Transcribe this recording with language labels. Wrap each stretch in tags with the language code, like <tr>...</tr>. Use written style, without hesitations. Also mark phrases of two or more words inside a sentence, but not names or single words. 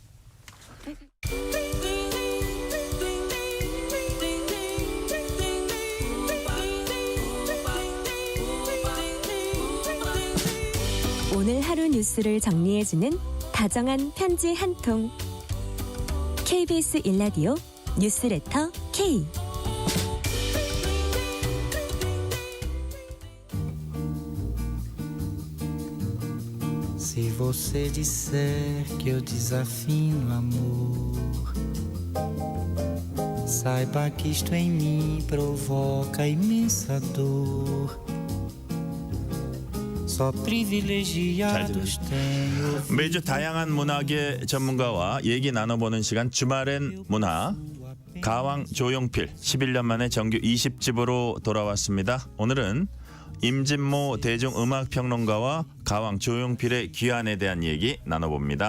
<ko>오늘 하루 뉴스를 정리해주는 다정한 편지 한 통. KBS 일라디오 뉴스레터 K.</ko> <pt>você disser que eu desafino amor, saiba que isto em mim provoca imensa dor. Só privilegiados têm ouvido.</pt> <ko>매주 다양한 문학의 전문가와 얘기 나눠보는 시간 주말엔 문화. 가왕 조용필 11년 만에 정규 20집으로 돌아왔습니다. 오늘은 임진모 대중음악평론가와 가왕 조용필의 귀환에 대한 얘기 나눠봅니다.</ko>